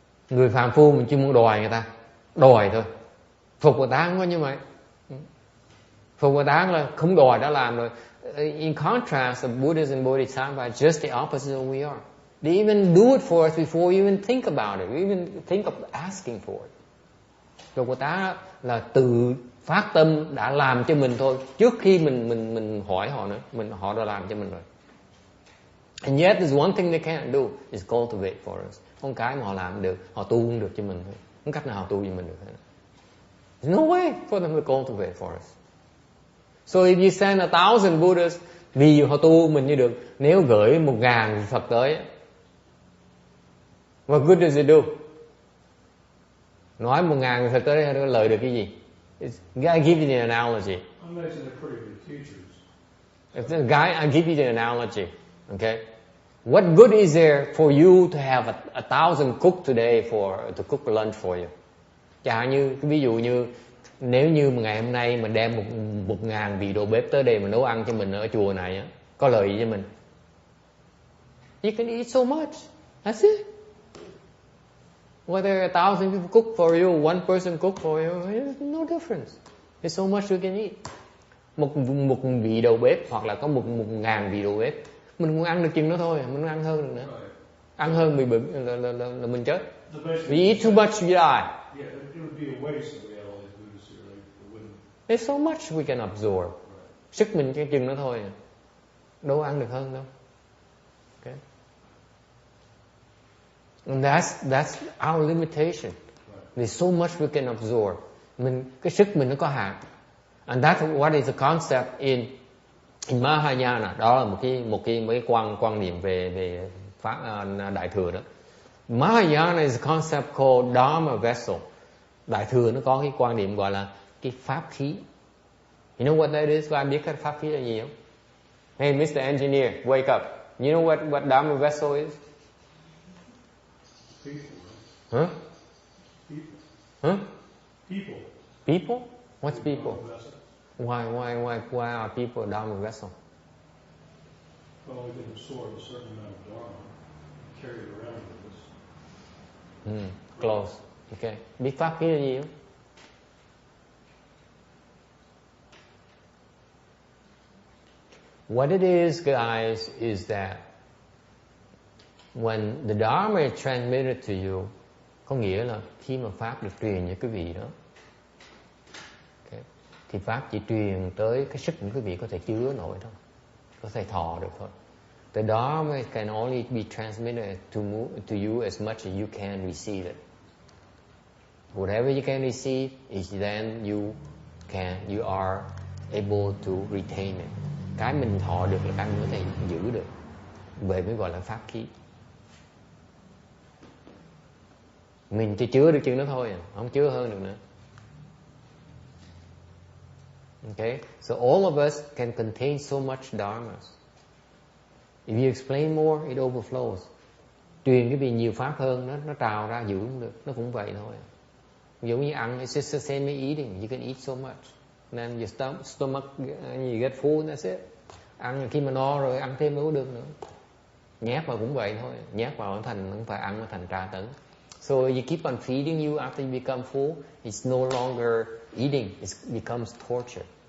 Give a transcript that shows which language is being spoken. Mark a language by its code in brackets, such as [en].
[vi] Người phàm phu mình chỉ muốn đòi người ta, đòi thôi. Phật Bồ Tát không có như vậy. Phật Bồ Tát là không đòi đã làm rồi. [en] In contrast, the Buddhas and Bodhisattvas are just the opposite of we are. They even do it for us before you even think about it. You even think of asking for it. [vi] Phật Bồ Tát là tự phát tâm đã làm cho mình thôi, trước khi mình hỏi họ nữa, họ đã làm cho mình rồi. [en] And yet there's one thing they can't do is cultivate for us. [vi] Con cái mà họ làm được, họ tu không được cho mình thôi. Không cách nào họ tu cho mình được hết. [en] There's no way for them to cultivate for us. So if you send 1,000 Buddhas, [vi] vì họ tu mình như được, nếu gửi 1.000 Phật tới, [en] what good does it do? [vi] Nói 1.000 Phật tới đây lợi được cái gì? [en] I give you the analogy. I imagine they're pretty good teachers. If the guy, I give you the analogy. Okay? What good is there for you to have 1,000 cook today to cook lunch for you? [vi] Chẳng như, ví dụ như, nếu như ngày hôm nay mình đem 1.000 vị đầu bếp tới đây mà nấu ăn cho mình ở chùa này á, có lợi gì cho mình? [en] You can eat so much. That's it. Whether 1,000 people cook for you, one person cook for you, there's no difference. There's so much you can eat. [vi] Một vị đầu bếp hoặc là có 1.000 vị đầu bếp, mình không ăn được chừng đó thôi, mình không ăn hơn được nữa. Ăn hơn bị bệnh là mình chết. [en] We eat too much, we die. Yeah, it would be a waste if we had all these Buddhists here. It wouldn't. There's so much we can absorb. [vi] Sức mình cái chừng đó thôi, đâu ăn được hơn đâu. [en] Okay. And that's our limitation. There's so much we can absorb. [vi] Cái sức mình nó có hạn. [en] And that's what is the concept in Mahayana. [vi] Đó là một cái quan niệm về pháp đại thừa đó. [en] Mahayana is a concept called Dharma vessel. [vi] Đại thừa nó có cái quan niệm gọi là cái pháp khí. [en] You know what that is? [vi] Có ai biết cái pháp khí là gì không? [en] Hey, Mr. Engineer, wake up. You know what Dharma vessel is? People. Huh? People. Huh? People. People? What's people? Vessel. Why are people Dharma vessel? Well, we can absorb a certain amount of Dharma, carry it around with us. Close. Okay. [vi] Biết pháp khí là gì không? [en] What it is, guys, is that when the Dharma is transmitted to you, [vi] có nghĩa là khi mà pháp được truyền cho quý vị đó, okay, thì pháp chỉ truyền tới cái sức của quý vị có thể chứa nổi thôi, có thể thọ được thôi. [en] The Dharma can only be transmitted to you as much as you can receive it. Whatever you can receive is then you are able to retain it. [vi] Cái mình thọ được là cái mình có thể giữ được. Vậy mới gọi là pháp khí. Mình chỉ chứa được chừng đó thôi, không chứa hơn được nữa. [en] Okay? So all of us can contain so much dharmas. If you explain more, it overflows. [vi] Truyền cái gì nhiều pháp hơn, nó trào ra giữ không được. Nó cũng vậy thôi. Giống như ăn, [en] it's just the same as eating. You can eat so much. Then your stomach, you get full, that's it. [vi] Ăn khi mà no rồi, ăn thêm đâu có được nữa. Nhét vào cũng vậy thôi. Nhét vào thành, không phải ăn nó thành tra tấn. [en] So you keep on feeding you after you become full, it's no longer eating, it becomes torture.